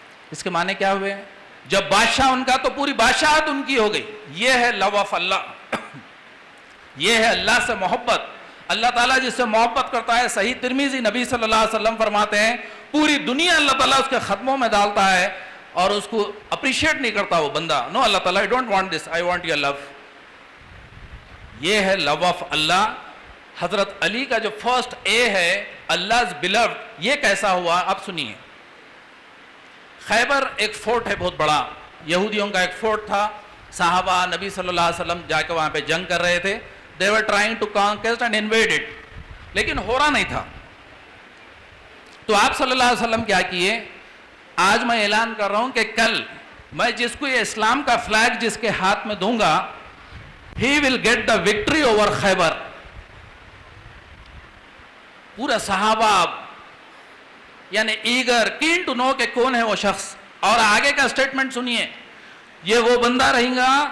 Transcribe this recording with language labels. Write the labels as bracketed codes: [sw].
[ur] اس کے معنی کیا ہوئے؟ جب بادشاہ ان کا تو پوری بادشاہت ان کی ہو گئی. یہ ہے [en] Love of اللہ. [ur] یہ ہے اللہ سے محبت. اللہ تعالیٰ جس سے محبت کرتا ہے، صحیح ترمذی نبی صلی اللہ علیہ وسلم فرماتے ہیں پوری دنیا اللہ تعالیٰ اس کے قدموں میں ڈالتا ہے اور اس کو اپریشیٹ نہیں کرتا وہ بندہ. [en] No اللہ تعالیٰ I don't want this, I want your love. [ur] یہ ہے لو آف اللہ. حضرت علی کا جو فرسٹ اے ہے Allah's beloved، یہ کیسا ہوا اب سنیے. خیبر ایک فورٹ ہے بہت بڑا، یہودیوں کا ایک فورٹ تھا. صحابہ نبی صلی اللہ علیہ وسلم جا کے وہاں پہ جنگ کر رہے تھے. [en] They were trying to conquer and invade it، [ur] لیکن ہو رہا نہیں تھا. تو آپ صلی اللہ علیہ وسلم کیا کیے؟ آج میں اعلان کر رہا ہوں کہ کل میں جس کو یہ اسلام کا فلیگ جس کے ہاتھ میں دوں گا، [en] he will get the victory over [ur] خیبر. پورا صحابہ یعنی [en] eager keen to know [ur] کہ کون ہے وہ شخص. اور آگے کا سٹیٹمنٹ سنیے، یہ وہ بندہ رہے گا